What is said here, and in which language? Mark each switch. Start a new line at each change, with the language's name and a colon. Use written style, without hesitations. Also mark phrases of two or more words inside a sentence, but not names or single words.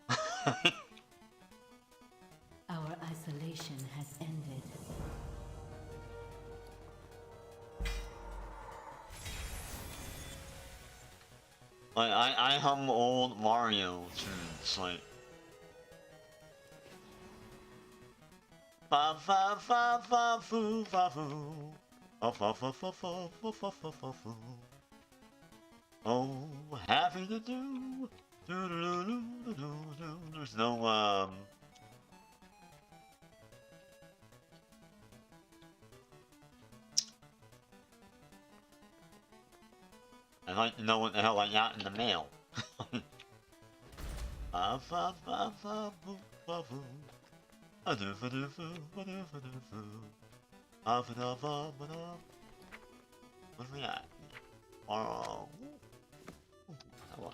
English: Our isolation has ended. Like I hum old Mario tunes like fa fa fa fa foo fa foo fa fa fa fa fa fa fa fa fa foo. Oh, happy to do. There's no I'd like to know what the hell I got in the mail. Fa fa fa fa foo fa foo. A do fa do foo fa do fa do foo. Fa fa da fa fa da. What do we got? Oh. Hello.